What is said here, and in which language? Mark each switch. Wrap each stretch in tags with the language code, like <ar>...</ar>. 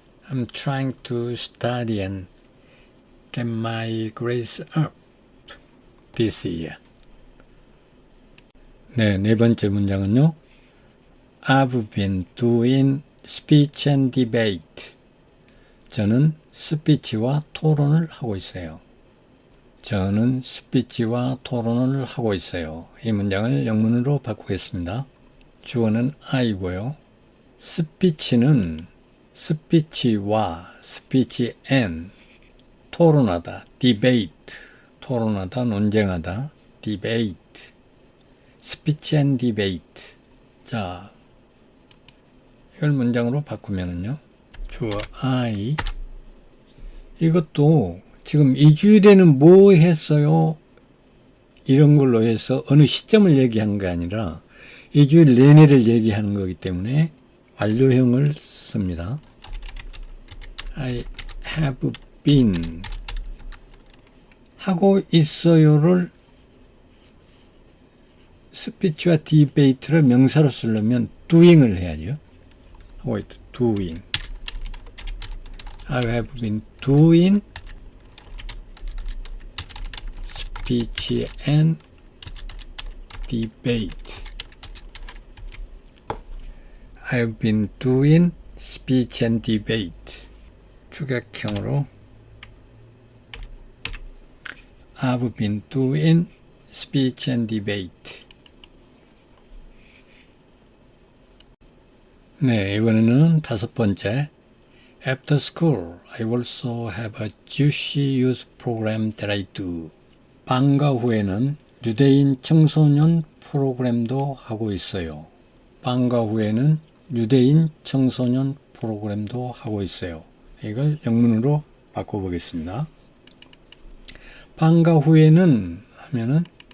<en>I'm trying to study and get my grades up this year.</en> <ko>네, 네 번째 문장은요.</ko> <en>I've been doing speech and debate.</en> <ko>저는 스피치와 토론을 하고 있어요. 저는 스피치와 토론을 하고 있어요. 이 문장을 영문으로 바꾸겠습니다. 주어는 I고요. 스피치는 스피치와 스피치 and 토론하다, debate, 토론하다, 논쟁하다, debate,</ko> <en>speech and debate.</en> <ko>자, 이걸 문장으로 바꾸면은요. 주어 I. 이것도 지금 이 주일에는 뭐 했어요? 이런 걸로 해서 어느 시점을 얘기하는 게 아니라 이 주일 내내를 얘기하는 거기 때문에 완료형을 씁니다.</ko> <en>I have been</en> <ko>하고 있어요를 스피치와 디베이트를 명사로 쓰려면 doing을 해야죠. 하고 있다. doing.</ko> <en>I have been doing speech and debate. I have been doing speech and debate.</en> <ko>추격형으로</ko> <en>I've been doing speech and debate.</en> <ko>네, 이번에는 다섯 번째.</ko> <en>After school, I also have a Jewish youth program that I do.</en> <ko>방과 후에는 유대인 청소년 프로그램도 하고 있어요. 방과 후에는 유대인 청소년 프로그램도 하고 있어요. 이걸 영문으로 바꿔보겠습니다. 방과 후에는 하면은</ko>